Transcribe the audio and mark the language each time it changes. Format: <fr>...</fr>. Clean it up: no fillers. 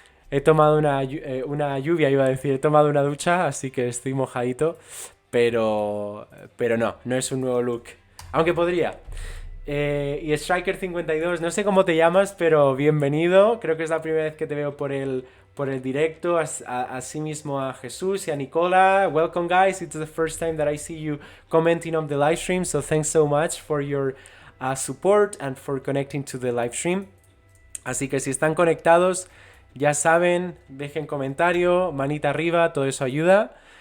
<es>He tomado una lluvia, iba a decir. He tomado una ducha, así que estoy mojadito. Pero no es un nuevo look. Aunque podría. Y Striker52, no sé cómo te llamas, pero bienvenido. Creo que es la primera vez que te veo por el directo. Así mismo a Jesús y a Nicola.</es> <en>Welcome, guys. It's the first time that I see you commenting on the live stream. So thanks so much for your support and for connecting to the live stream.</en> <es>Así que si están conectados, ya saben, dejen comentario, manita arriba, todo eso ayuda.</es>